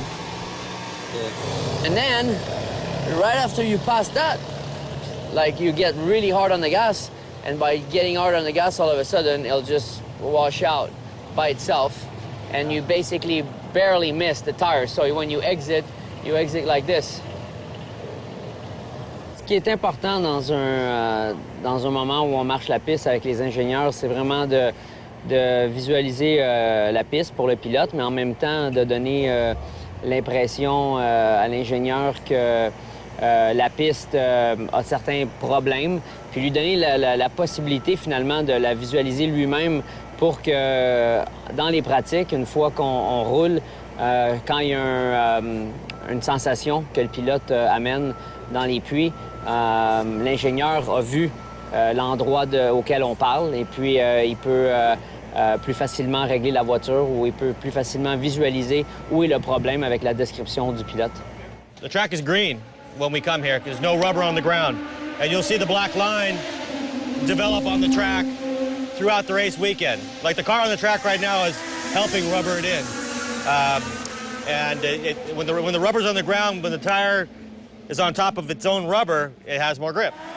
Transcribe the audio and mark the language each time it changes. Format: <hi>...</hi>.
<en>Yeah. And then, right after you pass that, like you get really hard on the gas, and by getting hard on the gas, all of a sudden, it'll just wash out by itself, and you basically barely miss the tire. So when you exit like this.</en> <fr>Ce qui est important dans un moment où on marche la piste avec les ingénieurs, c'est vraiment de visualiser la piste pour le pilote, mais en même temps de donner l'impression à l'ingénieur que la piste a certains problèmes, puis lui donner la possibilité finalement de la visualiser lui-même pour que dans les pratiques, une fois qu'on roule, quand il y a une sensation que le pilote amène dans les puits, l'ingénieur a vu l'endroit auquel on parle, et puis il peut plus facilement régler la voiture, ou il peut plus facilement visualiser où est le problème avec la description du pilote.</fr> <en>The track is green when we come here. There's no rubber on the ground. And you'll see the black line develop on the track throughout the race weekend. Like the car on the track right now is helping rubber it in. When the rubber's on the ground, when the tire is on top of its own rubber, it has more grip.</en>